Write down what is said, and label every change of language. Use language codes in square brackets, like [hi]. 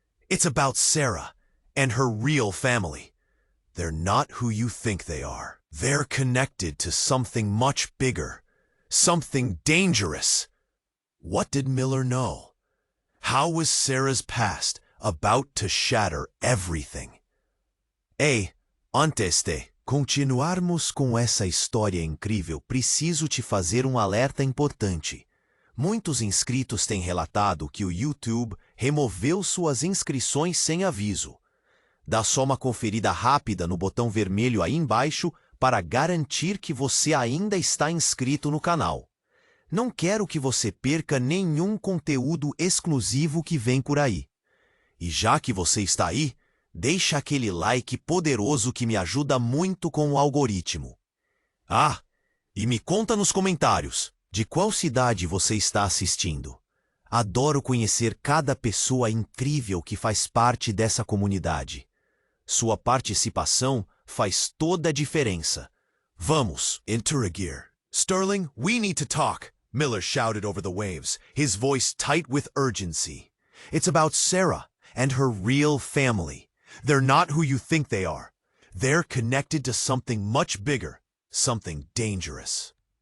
[en] "It's about Sarah and her real family. They're not who you think they are. They're connected to something much bigger, something dangerous." What did Miller know? How was Sarah's past about to shatter everything? [pt] Antes de continuarmos com essa história incrível, preciso te fazer alerta importante. Muitos inscritos têm relatado que o YouTube removeu suas inscrições sem aviso. Dá só uma conferida rápida no botão vermelho aí embaixo para garantir que você ainda está inscrito no canal. Não quero que você perca nenhum conteúdo exclusivo que vem por aí. E já que você está aí, deixa aquele like poderoso que me ajuda muito com o algoritmo. E me conta nos comentários de qual cidade você está assistindo. Adoro conhecer cada pessoa incrível que faz parte dessa comunidade. Sua participação faz toda a diferença. Vamos, interagir. [en] "Sterling, we need to talk," Miller shouted over the waves, his voice tight with urgency. "It's about Sarah and her real family. They're not who you think they are. They're connected to something much bigger, something dangerous."